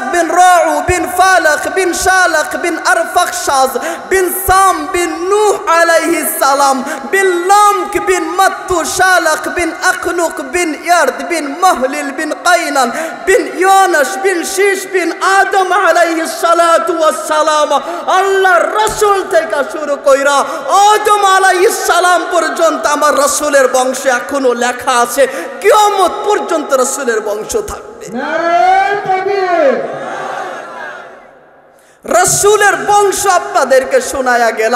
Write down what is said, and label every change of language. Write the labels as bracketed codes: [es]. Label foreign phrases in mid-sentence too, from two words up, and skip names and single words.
[ar] بن راعو بن فالغ بن شالخ بن أرفخشذ بن سام بن نوح عليه السلام بن لامك بن متو شالخ بن أخنوخ بن يرد بن مهلائيل بن قينان بن يونس بن شيث بن آدم عليه الصلاة والسلام [bn] আল্লাহ রাসূল থেকে শুরু কইরা আদম আলাইহিস সালাম পর্যন্ত আমার রাসূলের বংশে এখনো লেখা আছে কিয়ামত পর্যন্ত রাসূলের বংশ থাকবে। [ur] نعرۂ تکبیر. [bn] রাসূলের বংশ আপনাদেরকে শোনায়া গেলাম।